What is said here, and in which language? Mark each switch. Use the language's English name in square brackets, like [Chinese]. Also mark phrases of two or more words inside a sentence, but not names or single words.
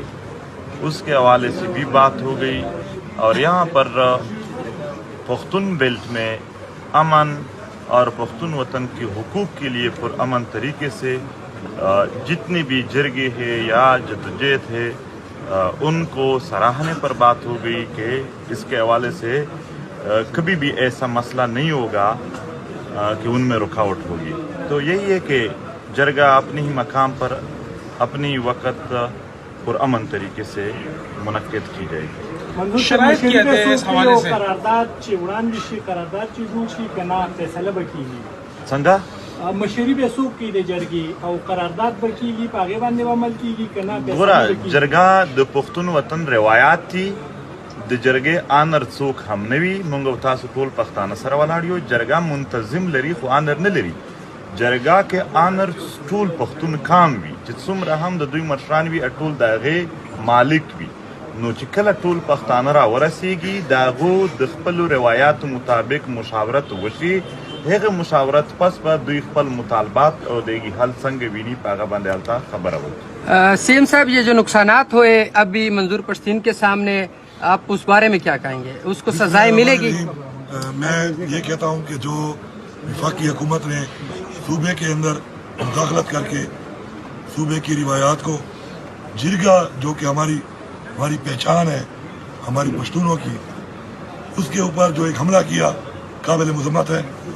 [Urdu] اس کے حوالے سے بھی بات ہو گئی اور یہاں پر پختون بیلٹ میں امن اور پختون وطن کے حقوق کے لیے پرامن طریقے سے جتنے بھی جرگے ہیں یا جدوجہد ہے ان کو سراہنے پر بات ہو گئی کہ اس کے حوالے سے کبھی بھی ایسا مسئلہ نہیں ہوگا کہ ان میں رکاوٹ ہوگی. تو یہی ہے کہ جرگہ اپنے ہی مقام پر اپنی وقت پرامن طریقے سے منعقد کی جائے گی. شرائط کیا تھے اس حوالے سے؟ [Pashto] سنگا مشری به سوق کې د جرګي او قرارداد به کیږي په هغه باندې عمل کیږي کنه ګوره جرګه د پښتون وطن روایات دي. د جرګې آنر څوک هم نه وي. موږ تاسو ټول پښتانه سره ولاړ یو. جرګه منتظم لري خو آنر نه لري. جرګه کې آنر ټول پښتون کام وي چې څومره هم د دوی مشران وي ټول د هغې مالک وي. نو چې کله ټول پښتانه را ورسیږي د هغو د خپلو روایاتو مطابق مشاورت وشي. هغه مشاورت پس به دوی خپل مطالبات اور دیگی حل څنګه ویني په هغه باندې التا خبره وکړي. [Urdu] سی ایم صاحب, یہ جو نقصانات ہوئے ابھی منظور پشتین کے سامنے, آپ اس بارے میں کیا کہیں گے؟ اس کو سزائیں ملے گی؟ میں یہ کہتا ہوں کہ جو وفاقی حکومت نے صوبے کے اندر مداخلت کر کے صوبے کی روایات کو, جرگہ جو کہ ہماری پہچان ہے ہماری پشتونوں کی, اس کے اوپر جو ایک حملہ کیا قابل مذمت ہے.